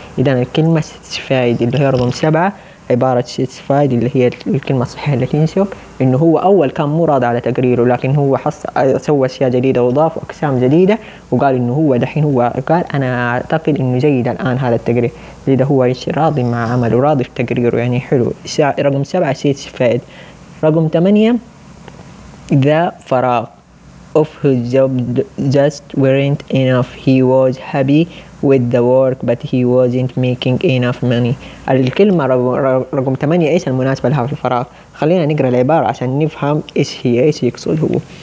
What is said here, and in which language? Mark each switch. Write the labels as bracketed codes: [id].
[ar] إذا الكلمة satisfied اللي هي رقم 7 عبارة satisfied اللي هي الكلمة الصحيحة التي نشوف إنه هو أول كان مو راضي على تقريره لكن هو سوى أشياء جديدة وضاف أقسام جديدة وقال إنه هو دحين هو قال أنا أعتقد إنه جيد الآن هذا التقرير. إذا هو راضي مع عمله راضي في تقريره يعني حلو. رقم 7 satisfied. رقم 8 ذا فراغ [en] of his job just weren't enough. He was happy with the work but he wasn't making enough money. [ar] الكلمة رقم 8 ايش المناسبة لها في الفراغ. خلينا نقرأ العبارة عشان نفهم ايش هي ايش يقصد هو.